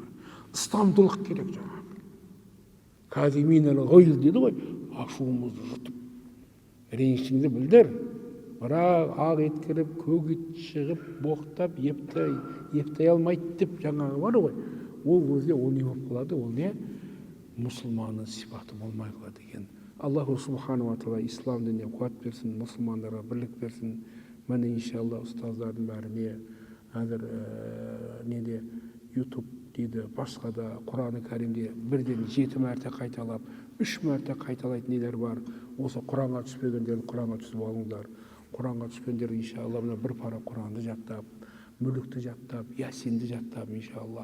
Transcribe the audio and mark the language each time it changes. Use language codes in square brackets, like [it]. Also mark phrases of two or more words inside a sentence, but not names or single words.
[kk] Ыстамдылық керек жаңағы. [ar] الكاظمين الغيظ [kk] дейді ғой, ашуымызды жұтып. Ренішіңді білдір. Бірақ ақ ет кіріп, көк ет шығып, боқтап, ептай алмайды деп жаңағы бар ғой. Ол өзде ол не болып қалады, ол не? Мұсылманның сипаты болмай қалады екен. [ar] الله سبحانه وتعالى [kk] ислам дініне қуат берсін, мұсылмандарға бірлік берсін. Міне иншалла ұстаздардың бәріне әзір неде YouTube дейді, басқа да Құран-ы Кәрімде бірден 7 мәрте қайталап, 3 мәрте қайталайтын нелер бар. Осы Құранға түспегендерді Құранға түсіп алыңдар. Құранға түскендер иншалла мына бір пара Құранды жаттап, мүлікті жаттап, Ясинді жаттап иншалла.